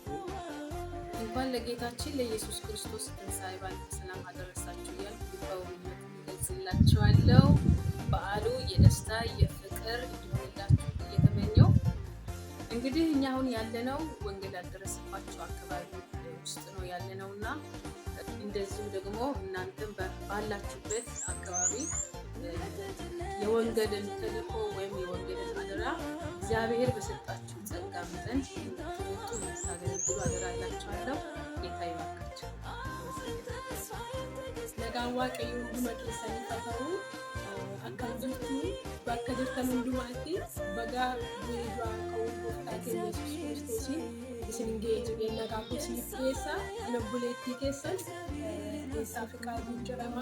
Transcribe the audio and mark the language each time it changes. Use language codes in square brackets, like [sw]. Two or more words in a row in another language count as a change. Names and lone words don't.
[am] እንኳን ለጌታችን ለኢየሱስ ክርስቶስ ትንሣኤ በዓል በሰላም አደረሳችሁ እያልኩ በእውነት እገልጽላችኋለሁ። በዓሉ የደስታ የፍቅር እንዲሆንላችሁ እየተመኘው እንግዲህ እኛ አሁን ያለነው ወንጌል ያልደረሰባቸው አካባቢ ውስጥ ነው ያለነውና እንደዚሁ ደግሞ እናንተም ባላችሁበት አካባቢ የወንጌልን ተልእኮ ወይም የወንጌልን አደራ እግዚአብሔር በሰጣችሁ ጸጋ መጠን እንድትወጡ እንድታገለግሉ አደራላችኋለሁ። ጌታ ይባርካችሁ። [om] Nagaan waaqayyoo hunduma keessanii ta'u akkam jirtu bakka jirtan hundumaatti baga du'aa ka'uu gooftaa keenya Yesuus Kiristoosiin isin geejjibeen nagaa kuusiif keessa obboleettii keessan keessaa Fiqaaduu jedhama.